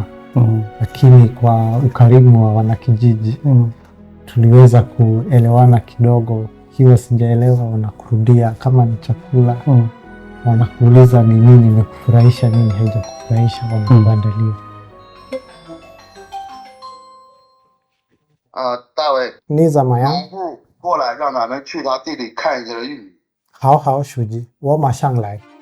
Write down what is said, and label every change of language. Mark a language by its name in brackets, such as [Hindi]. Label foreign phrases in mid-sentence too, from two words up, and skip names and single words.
[Swahili] Lakini kwa ukarimu wa wanakijiji tuliweza kuelewana kidogo. Kiwa sijaelewa wanakurudia, kama ni chakula wanakuuliza ni nini imekufurahisha, nini haijakufurahisha, wanakuandalia. [Nyanja] Dawe, ni zama ya? [Chinese] 过来让俺们去他地里看一下玉米。好好，书记，我马上来。